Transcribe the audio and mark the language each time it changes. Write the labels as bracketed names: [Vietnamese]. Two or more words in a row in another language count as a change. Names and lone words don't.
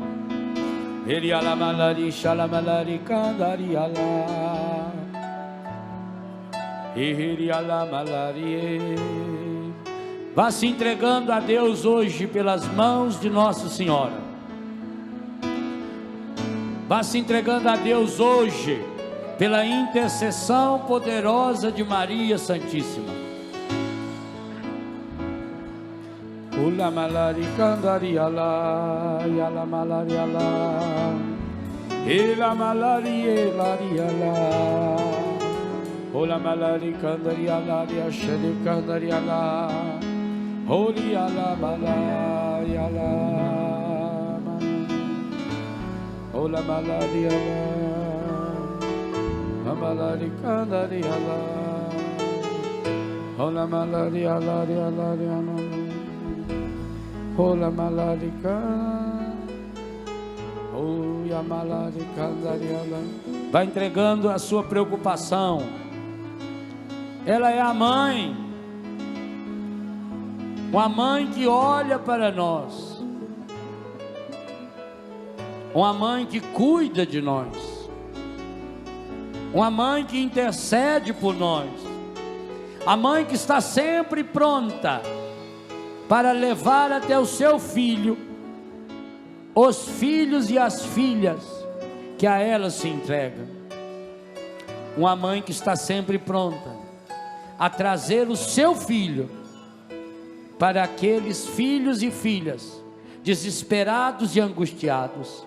[Portuguese] Vá se entregando a Deus hoje pelas mãos de Nossa Senhora. Vá se entregando a Deus hoje pela intercessão poderosa de Maria Santíssima. Ula malari candaria lá, yala malaria lá, ela malaria lá. Ola malari kandaria la ya sheli kandaria la, holy ala malaya la, ola malari ala, malari kandaria la, ola malari ala ala ala, ola malari kan, oya malari kandaria la. Vai entregando a sua preocupação. Ela é a mãe, uma mãe que olha para nós, uma mãe que cuida de nós, uma mãe que intercede por nós, a mãe que está sempre pronta para levar até o seu filho, os filhos e as filhas que a ela se entregam, uma mãe que está sempre pronta a trazer o seu filho para aqueles filhos e filhas desesperados e angustiados.